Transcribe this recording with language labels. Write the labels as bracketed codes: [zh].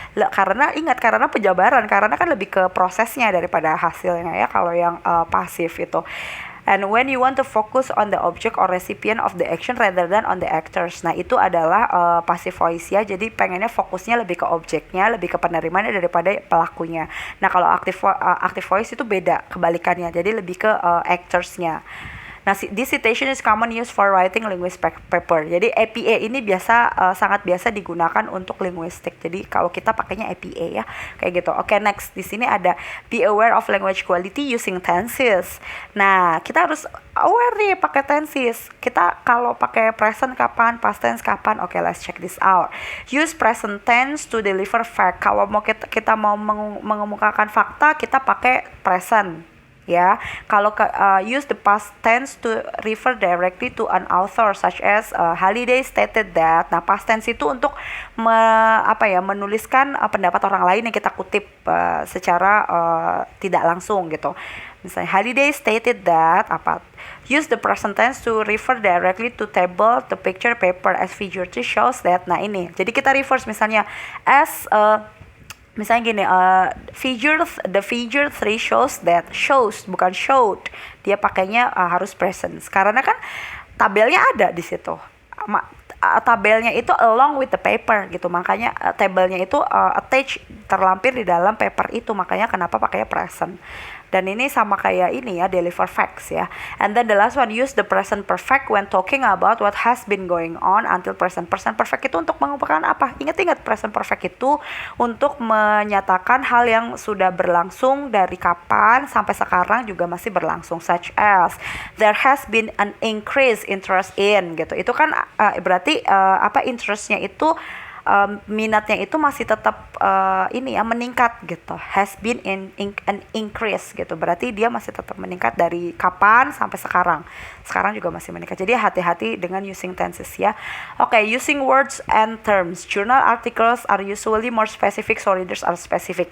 [id] Karena penjabaran, karena kan lebih ke prosesnya daripada hasilnya ya kalau yang pasif itu. [en] And when you want to focus on the object or recipient of the action rather than on the actors. [id] Nah, itu adalah passive voice ya. Jadi pengennya fokusnya lebih ke objeknya, lebih ke penerimanya daripada pelakunya. Nah, kalau active voice itu beda, kebalikannya. Jadi lebih ke actorsnya. [en] Nah, this citation is common use for writing linguistic paper. [id] Jadi APA ini sangat biasa digunakan untuk linguistik. Jadi kalau kita pakainya APA ya, kayak gitu. Oke, next di sini ada [en] be aware of language quality using tenses. [id] Nah, kita harus aware nih pakai tenses. Kita kalau pakai present kapan, past tense kapan. [en] Oke, let's check this out. Use present tense to deliver fact. [id] Kalau kita mau mengemukakan fakta, kita pakai present. [en] Ya, kalau use the past tense to refer directly to an author such as Halliday stated that. [id] Nah, past tense itu untuk menuliskan pendapat orang lain yang kita kutip secara tidak langsung gitu. [en] Misalnya Halliday stated that use the present tense to refer directly to table, to picture, paper as figure 2 shows that. [id] Nah, ini. Jadi kita reverse misalnya as misalnya gini, [en] the figure 3 shows that, [id] shows bukan showed, dia pakainya harus present karena kan tabelnya ada di situ. Tabelnya itu [en] along with the paper [id] gitu, makanya tabelnya itu attached, terlampir di dalam paper itu, makanya kenapa pakainya present. Dan ini sama kayak ini ya, deliver facts ya. [en] And then the last one, use the present perfect when talking about what has been going on until present. [id] Present perfect itu untuk mengumpulkan apa? Ingat-ingat, present perfect itu untuk menyatakan hal yang sudah berlangsung dari kapan sampai sekarang juga masih berlangsung, [en] such as there has been an increase interest in [id] gitu. Itu kan berarti interestnya itu minatnya itu masih tetap meningkat gitu, [en] has been an increase [id] gitu, berarti dia masih tetap meningkat dari kapan sampai sekarang juga masih meningkat. Jadi hati-hati dengan using tenses ya. [en] Oke, using words and terms. Journal articles are usually more specific, so readers are specific.